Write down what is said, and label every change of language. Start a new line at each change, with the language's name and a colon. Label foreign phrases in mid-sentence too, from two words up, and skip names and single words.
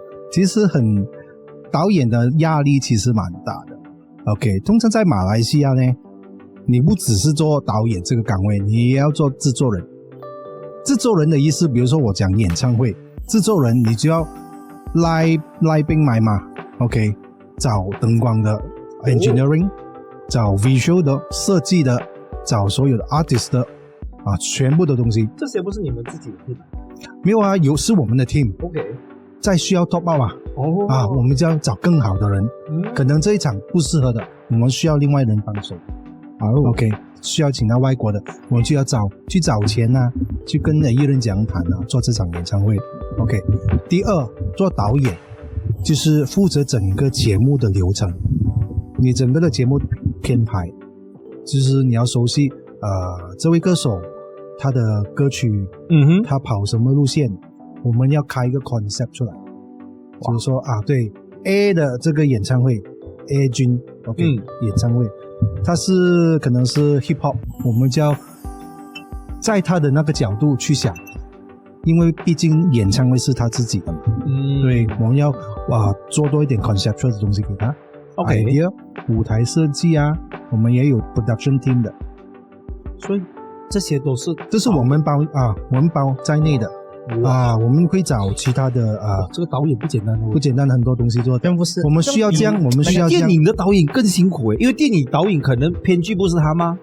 Chinese: 其實導演的壓力其實蠻大的。OK， 通常在馬來西亞呢，你不只是做導演這個崗位，你也要做製作人。製作人的意思，比如說我講演唱會，製作人你就要拉兵買馬 ，OK，找燈光的 engineering， 找 visual 的設計的，找所有的 artist 的全部的東西。這些不是你們自己的 team？沒有啊，是我們的 team。OK， 再需要
English: top up
Chinese: 我們就要找更好的人。可能這一場不適合的，我們需要另外人幫手。OK， 需要請到外國的，我們就要去找錢啊，去跟藝人講談啊，做這場演唱會。OK， 第二，做導演就是負責整個節目的流程，你整個的節目編排，就是你要熟悉這位歌手他的歌曲，他跑什麼路線，我們要開一個 concept 出來，就是說對 A 的这个演唱会 A 君 OK、演唱会，它是可能是
English: hip hop，
Chinese: 我们就要在他的那个角度去想，因为毕竟演唱会是他自己的嘛，对，我们要做多一点 conceptual 的东西给他。 OK， idea 舞台设计啊，我们也有
English: production team
Chinese: 的，所以这些都是这是我们包在内的我们会找其他的这个导演不简单哦，不简单的很多东西做，但不是我们需要这样，我们需要这样。电影的导演更辛苦因为电影导演可能编剧不是他吗？